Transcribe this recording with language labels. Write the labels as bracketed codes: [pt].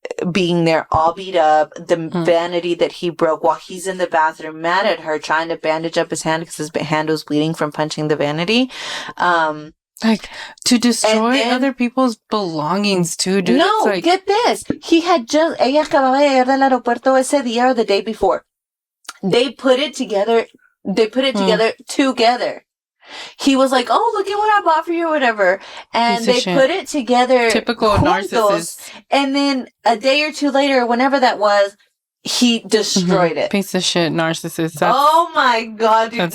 [en] being there all beat up, the vanity that he broke while he's in the bathroom mad at her, trying to bandage up his hand because his hand was bleeding from punching the vanity. Like, to destroy other people's belongings, too, dude. No, like, get this. He had [es] ella acababa de llegar del aeropuerto ese día [en] or the day before. They put it together. Together. He was like, oh, look at what I bought for you or whatever. And they put it together. Typical narcissist. And then a day or two later, whenever that was, he destroyed it. Piece of shit narcissist. Oh my god, dude!